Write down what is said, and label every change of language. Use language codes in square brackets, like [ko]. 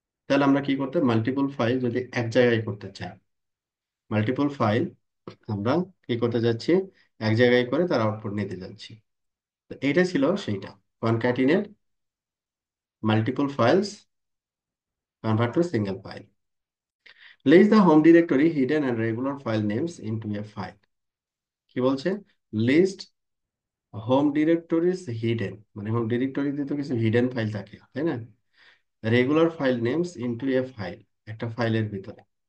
[bn] তাহলে আমরা কি করতে, মাল্টিপল ফাইল যদি এক জায়গায় করতে চাই, মাল্টিপল ফাইল আমরা কি করতে যাচ্ছি, এক জায়গায় করে তার আউটপুট নিতে যাচ্ছি। তো এটা ছিল সেইটা, [en] Concatenate multiple files convert to single file. Place the home directory hidden and regular file names into a file. [bn] কি বলছে, লিস্ট হোম ডিরেক্টরিজ হিডেন, মানে হোম ডিরেক্টরিতে তো কিছু হিডেন ফাইল থাকে, তাই না, [en] regular file names into a file, [bn] একটা ফাইলের ভিতরে।